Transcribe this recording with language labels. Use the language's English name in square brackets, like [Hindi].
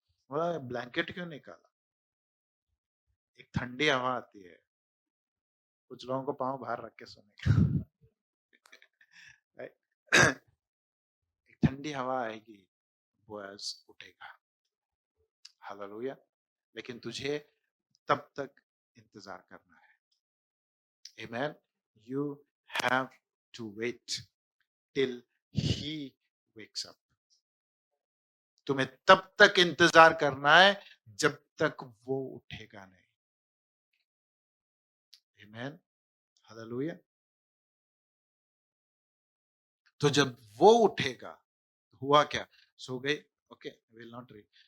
[Hindi] बोला ब्लैंकेट क्यों निकाला? एक ठंडी हवा आती है, कुछ लोगों को पांव बाहर रख के सोने का। एक ठंडी हवा आएगी, बोअज उठेगा। हालेलुया। लेकिन तुझे तब तक इंतजार करना है। आमेन। [English] You have to wait till he wakes up. [Hindi] तुम्हें तब तक इंतजार करना है जब तक वो उठेगा नहीं। आमेन। हालेलुया। तो जब वो उठेगा, हुआ क्या? सो गई, ओके, [English] Will not read.